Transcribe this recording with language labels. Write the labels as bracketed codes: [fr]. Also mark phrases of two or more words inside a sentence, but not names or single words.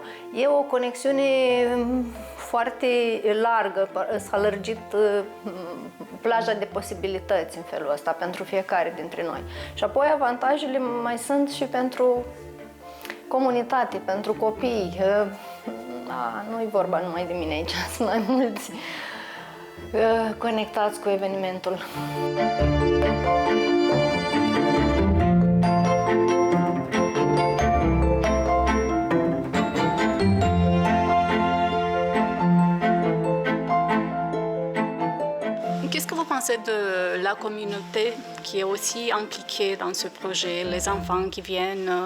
[ro] E o conexiune foarte largă, s-a lărgit plaja de posibilități în felul ăsta pentru fiecare dintre noi. Și apoi avantajele mai sunt și pentru comunitate, pentru copii. Nu-i vorba numai de mine aici, sunt mai mulți conectați cu evenimentul. [fr] Qu'est-ce que vous pensez de la communauté qui est aussi impliquée dans ce projet, les enfants qui viennent?